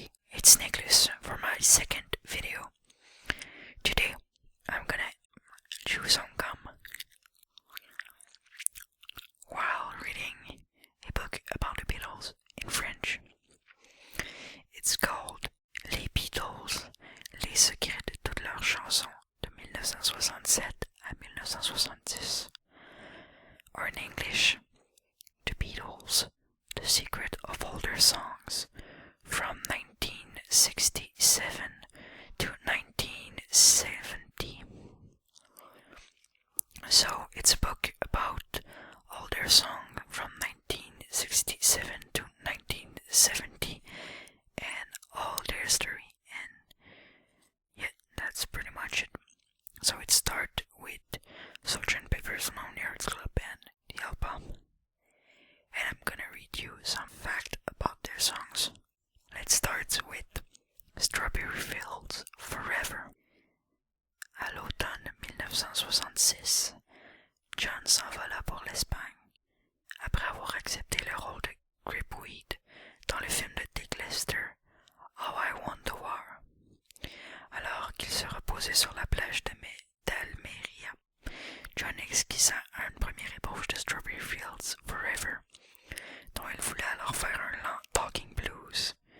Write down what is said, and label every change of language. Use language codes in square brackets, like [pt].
[en] it's Nicholas for my second video. Today I'm gonna chew some gum while reading a book about the Beatles in French. It's called Les Beatles, les secrets de toutes leurs chansons de 1967 à 1970. Or in English, The Beatles, the secret of all their songs from 1967 to 1970. So it's a book about all their songs from 1967 to 1970 and all their history, and yeah, that's pretty much it. So it starts with Sgt. Pepper's Lonely Hearts Club Band, the album, and I'm gonna read you some facts about their songs. Let's start with Strawberry Fields Forever. [fr] À l'automne 1966, John s'envola pour l'Espagne, après avoir accepté le rôle de Gripweed dans le film de Dick Lester, How I Won the War. Alors qu'il se reposait sur la plage d'Almeria, John esquissa une première ébauche de Strawberry Fields Forever, dont il voulait alors faire un lent talking blues.